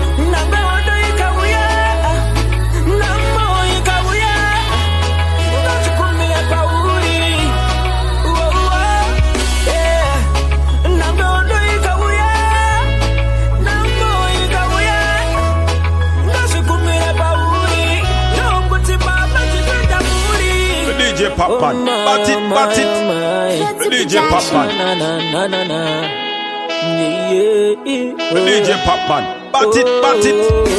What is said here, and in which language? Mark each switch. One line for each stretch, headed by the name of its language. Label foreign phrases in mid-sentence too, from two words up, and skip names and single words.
Shona: Namba hondo ikauya, namba ikauya, ngazvigumira pauri. Uwo, uwo, yeah. Namba hondo ikauya, namba ikauya, ngazvigumira pauri. Ndokuti baba chipinda muri.
English: D J Popman, Oh, bat it, bat it. my, my. D J Popman. Na, na, na, na, na. Yeah, yeah, yeah. D J Popman, bat it, bat it. Oh.